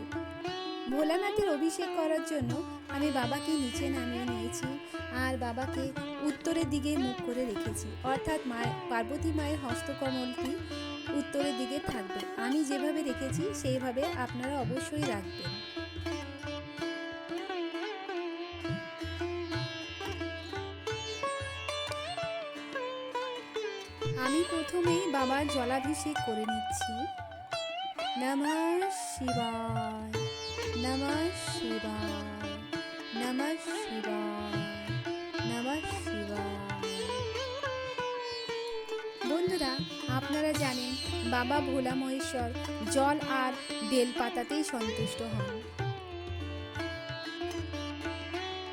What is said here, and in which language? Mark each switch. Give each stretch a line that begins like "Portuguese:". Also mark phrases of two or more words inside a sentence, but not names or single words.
Bangla: ভোলানাথের অভিষেক করার জন্য আমি বাবাকে নিচে নামিয়ে নিয়েছি আর বাবাকে উত্তরের দিকে মুখ করে রেখেছি, অর্থাৎ পার্বতী মায়ের হস্তকমলটি উত্তরের দিকে থাকবে। আমি যেভাবে রেখেছি সেইভাবে আপনারা অবশ্যই রাখবেন। আমি প্রথমেই বাবার জলাভিষেক করে নিচ্ছি।
Sanskrit: নমঃ শিবায়, নমঃ শিবায়, নমঃ শিবায়, নমঃ শিবায়।
Bangla: বন্ধুরা, আপনারা জানেন বাবা ভোলা মহেশ্বর জল আর বেলপাতাতেই সন্তুষ্ট হন।